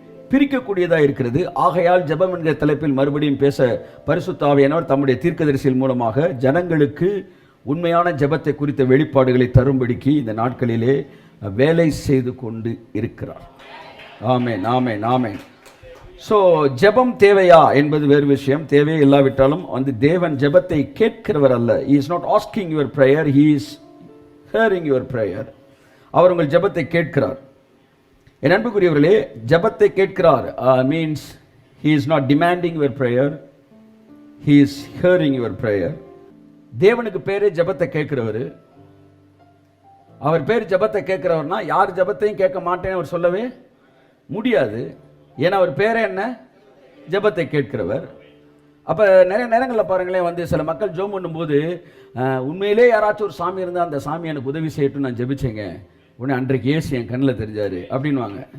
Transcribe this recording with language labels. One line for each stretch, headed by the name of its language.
Tamil: பிரிக்கக்கூடியதா இருக்கிறது. ஆகையால் ஜெபம் என்கிற தலைப்பில் மறுபடியும் பேச பரிசுத்த ஆவியானவர் தம்முடைய தீர்க்கதரிசியின் மூலமாக ஜனங்களுக்கு உண்மையான ஜெபத்தை குறித்த வெளிப்பாடுகளை தரும்படிக்கு இந்த நாட்களிலே வேலை செய்து கொண்டு இருக்கிறார். ஆமென், ஆமென், ஆமென். ஸோ ஜெபம் தேவையா என்பது வேறு விஷயம். தேவையே இல்லாவிட்டாலும் தேவன் ஜெபத்தை கேட்கிறவர் அல்ல.
English: He is not asking your prayer, he is hearing your prayer.
Tamil: அவர் உங்கள் ஜெபத்தை கேட்கிறார்.
English: என் அன்புக்குரியவர்களே, ஜெபத்தை கேட்கிறார் means he is not demanding your prayer, he is hearing your prayer.
Tamil: தேவனுக்கு பேரே ஜெபத்தை கேட்கிறவர். அவர் பேர் ஜெபத்தை கேட்கிறவர்னா யார் ஜெபத்தையும் கேட்க மாட்டேன்னு அவர் சொல்லவே முடியாது. ஏன்னா அவர் பேரே என்ன? ஜெபத்தை கேட்கிறவர். அப்போ நிறைய நேரங்களில் பாருங்களேன், சில மக்கள் ஜெபம் பண்ணும்போது உண்மையிலே யாராச்சும் ஒரு சாமி இருந்தால் அந்த சாமி எனக்கு உதவி செய்யட்டும் நான் ஜெபிச்சேங்க, உடனே அன்றைக்கு ஏசு என் கண்ணில் தெரிஞ்சாரு அப்படின்வாங்க.